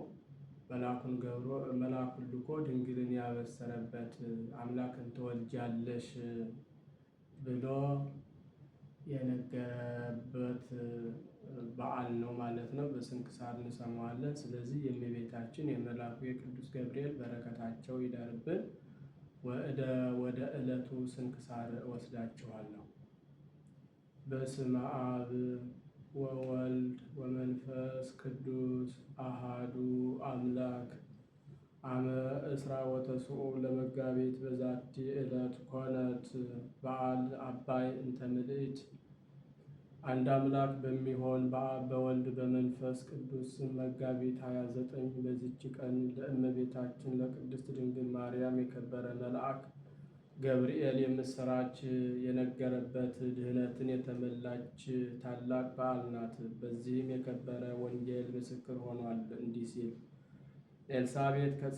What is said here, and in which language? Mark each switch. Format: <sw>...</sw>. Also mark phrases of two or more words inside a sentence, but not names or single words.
<am>መልአኩን ልኮ ድንግልን ያበሰረበት አምላክን ትወልጃለሽ ብሎ የነገረበት በዓል ነው ማለት ነው። በስንክሳር እንሰማዋለን። ስለዚህ የእመቤታችን የመልአኩ የቅዱስ ገብርኤል በረከታቸው ይደርብን። ወደ ዕለቱ ስንክሳር ወስዳችኋለሁ።</am> <gez>በስመ አብ ወወልድ ወመንፈስ ቅዱስ አሃዱ አምላክ። አመ እስራ ወተስዑ ለመጋቢት በዛቲ ዕለት ኮነት በዓል አባይ እንተ ምልዕት።</gez> <am>አንድ አምላክ በሚሆን በአብ በወልድ በመንፈስ ቅዱስ መጋቢት 29 በዚች ቀን ለእመቤታችን ለቅድስት ድንግል ማርያም የከበረ መልአክ ገብርኤል የምስራች የነገረበት ድህነትን የተመላች ታላቅ በዓል ናት። በዚህም የከበረ ወንጌል ምስክር ሆኗል እንዲህ ሲል ኤልሳቤጥ</am>